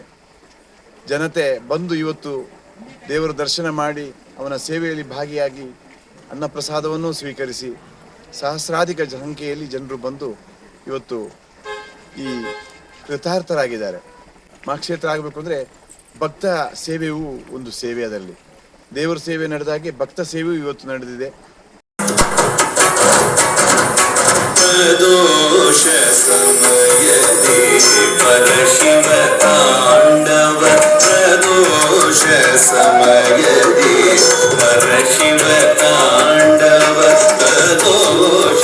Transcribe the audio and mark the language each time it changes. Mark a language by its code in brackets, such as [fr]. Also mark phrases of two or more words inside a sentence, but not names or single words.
[kn] ಜನತೆ ಬಂದು ಇವತ್ತು ದೇವರ ದರ್ಶನ ಮಾಡಿ ಅವನ ಸೇವೆಯಲ್ಲಿ ಭಾಗಿಯಾಗಿ ಅನ್ನಪ್ರಸಾದವನ್ನು ಸ್ವೀಕರಿಸಿ ಸಹಸ್ರಾಧಿಕ ಸಂಖ್ಯೆಯಲ್ಲಿ ಜನರು ಬಂದು ಇವತ್ತು ಈ ಕೃತಾರ್ಥರಾಗಿದ್ದಾರೆ. ಮಹಾಕ್ಷೇತ್ರ ಆಗಬೇಕು ಅಂದರೆ ಭಕ್ತ ಸೇವೆಯೂ ಒಂದು ಸೇವೆ, ಅದರಲ್ಲಿ ದೇವರ ಸೇವೆ ನಡೆದಾಗೆ ಭಕ್ತ ಸೇವೆಯೂ ಇವತ್ತು ನಡೆದಿದೆ. ಪ್ರದೋಷ ಸಮಯದಿ ಪರಶಿವ ತಾಂಡವ ಪ್ರದೋಷ ಸಮಯದಿ ಪರಶಿವ ತಾಂಡವ ಪ್ರದೋಷ